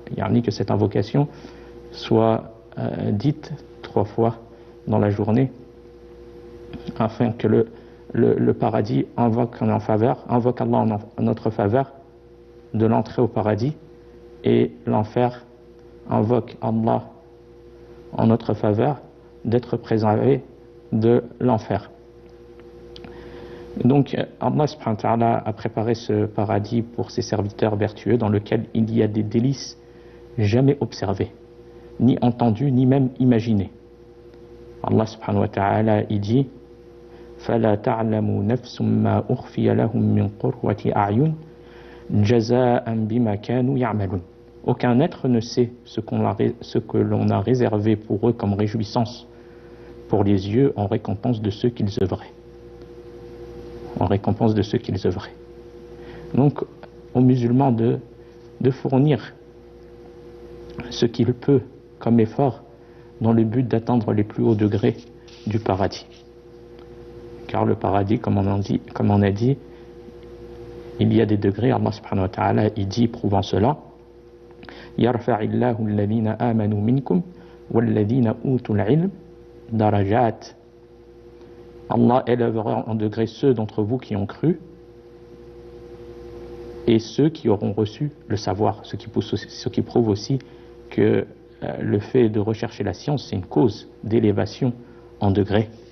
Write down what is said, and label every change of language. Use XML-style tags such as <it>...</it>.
<fr>Yani que cette invocation soit dite 3 fois dans la journée, afin que le paradis invoque en faveur, invoque Allah en notre faveur de l'entrée au paradis, et l'enfer invoque Allah en notre faveur d'être préservé de l'enfer. Donc Allah subhanahu wa ta'ala a préparé ce paradis pour ses serviteurs vertueux, dans lequel il y a des délices jamais observés, ni entendus, ni même imaginés. Allah subhanahu wa ta'ala il dit</fr> <ar>فَلَا تَعْلَمُ نَفْسٌ مَا أُخْفِيَ لَهُم مِّن قُرَّةِ أَعْيُنٍ جَزَاءً بِمَا كَانُوا يَعْمَلُونَ.</ar> <fr>Aucun être ne sait ce que l'on a réservé pour eux comme réjouissance pour les yeux en récompense de ceux qu'ils œuvraient. En récompense de ceux qu'ils œuvraient. Donc, aux musulmans de fournir ce qu'il peut comme effort dans le but d'atteindre les plus hauts degrés du paradis. Car le paradis, comme on a dit, il y a des degrés. Allah subhanahu wa ta'ala il dit prouvant cela</fr> <ar>يَرْفَعِ اللَّهُ الَّذِينَ آمَنُوا مِنْكُمْ وَالَّذِينَ أُوتُوا الْعِلْمَ دَرَجَاتٍ.</ar> <fr>Allah élèvera en degrés ceux d'entre vous qui ont cru et ceux qui auront reçu le savoir, ce qui prouve aussi que le fait de rechercher la science, c'est une cause d'élévation en degrés.</fr>